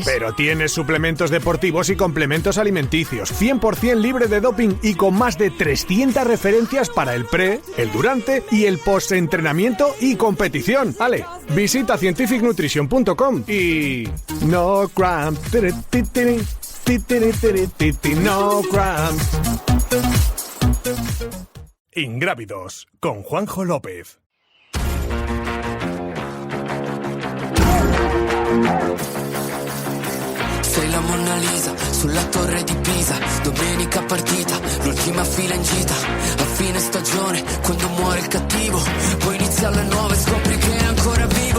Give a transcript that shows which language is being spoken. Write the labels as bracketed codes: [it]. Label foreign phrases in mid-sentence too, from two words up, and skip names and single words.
[es] Pero tienes suplementos deportivos y complementos alimenticios, 100% libre de doping y con más de 300 referencias para el pre, el durante y el post-entrenamiento y competición. Ale, visita scientificnutrition.com y... [en] No cramp. No cramp. [es] Ingrávidos con Juanjo López. [it] Sei la Mona Lisa sulla torre di Pisa. Domenica partita, l'ultima fila in gita. A fine stagione, quando muore il cattivo, poi inizia la nuova e scopri che è ancora vivo.